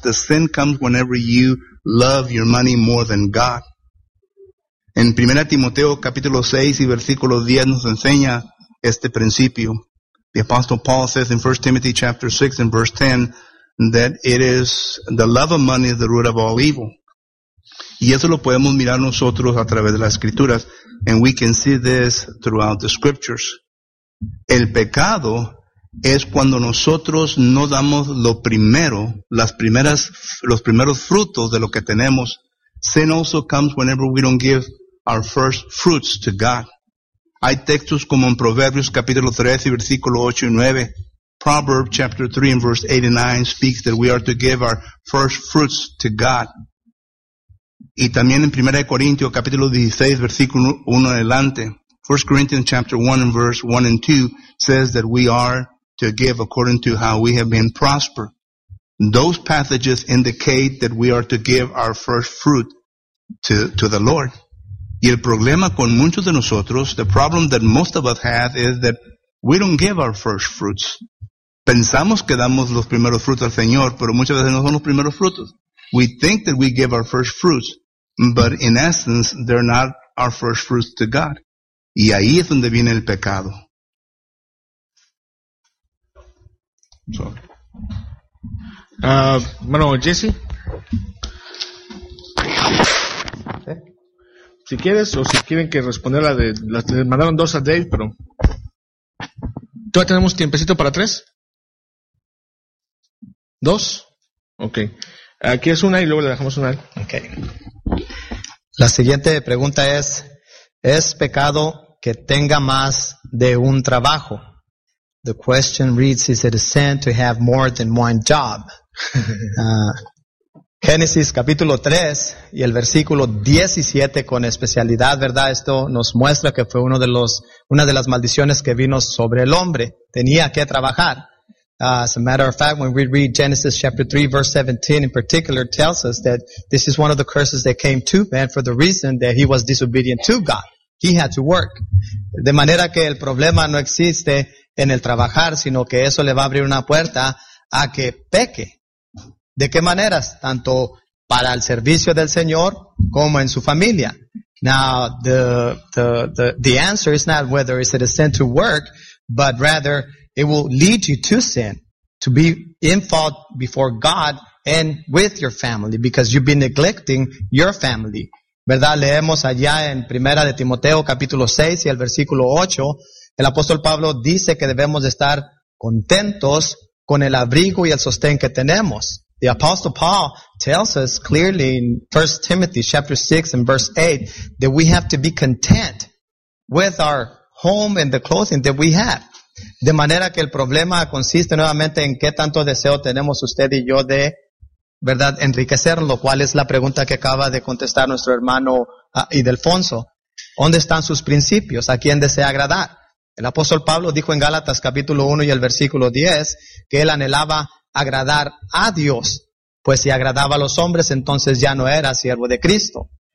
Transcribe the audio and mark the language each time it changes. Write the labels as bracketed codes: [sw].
[en] The sin comes whenever you love your money more than God. [es] En 1 Timoteo capítulo 6 y versículo 10 nos enseña este principio. [en] The apostle Paul says in 1 Timothy chapter 6 and verse 10 that it is the love of money is the root of all evil. [es] Y eso lo podemos mirar nosotros a través de las escrituras. [en] And we can see this throughout the scriptures. [es] El pecado es cuando nosotros no damos lo primero, los primeros frutos de lo que tenemos. [en] Sin also comes whenever we don't give our first fruits to God. [es] Hay textos como en Proverbios capítulo 3 y versículo 8 y 9. [en] Proverbs chapter 3 and verse 8 and 9 speaks that we are to give our first fruits to God. [es] Y también en 1 Corintios capítulo 16 versículo 1 adelante. [en] 1 Corinthians chapter 1 and verse 1 and 2 says that we are to give according to how we have been prospered. Those passages indicate that we are to give our first fruit to the Lord. [es] Y el problema con muchos de nosotros, [en] the problem that most of us have is that we don't give our first fruits. [es] Pensamos que damos los primeros frutos al Señor, pero muchas veces no son los primeros frutos. [en] We think that we give our first fruits, but in essence, they're not our first fruits to God. [es] Y ahí es donde viene el pecado. Bueno, Jesse. Si quieres o si quieren que responda la de... Le mandaron dos a Dave, pero... ¿Todavía tenemos tiempecito para tres? Dos. Ok. Aquí es una y luego le dejamos una. Ok. La siguiente pregunta es, ¿es pecado que tenga más de un trabajo? [en] The question reads, is it a sin to have more than one job? [es] Génesis capítulo 3 y el versículo 17 con especialidad, ¿verdad? Esto nos muestra que fue uno de los, una de las maldiciones que vino sobre el hombre. Tenía que trabajar. [en] As a matter of fact, when we read Genesis chapter 3 verse 17 in particular, tells us that this is one of the curses that came to man for the reason that he was disobedient to God. He had to work. [es] De manera que el problema no existe en el trabajar, sino que eso le va a abrir una puerta a que peque. ¿De qué maneras? Tanto para el servicio del Señor como en su familia. [en] Now, the answer is not whether it's a sin to work, but rather it will lead you to sin, to be in fault before God and with your family, because you've been neglecting your family. [es] ¿Verdad? Leemos allá en Primera de Timoteo capítulo 6 y el versículo 8, el apóstol Pablo dice que debemos estar contentos con el abrigo y el sostén que tenemos. [en] The apostle Paul tells us clearly in 1 Timothy chapter 6 and verse 8 that we have to be content with our home and the clothing that we have. [es] De manera que el problema consiste nuevamente en qué tanto deseo tenemos usted y yo de, ¿verdad?, enriquecerlo. ¿Cuál es la pregunta que acaba de contestar nuestro hermano Ildefonso? ¿Dónde están sus principios? ¿A quién desea agradar? El apóstol Pablo dijo en Gálatas capítulo 1 y el versículo 10 que él anhelaba agradar a Dios, pues si agradaba a los hombres, entonces ya no era siervo de Cristo.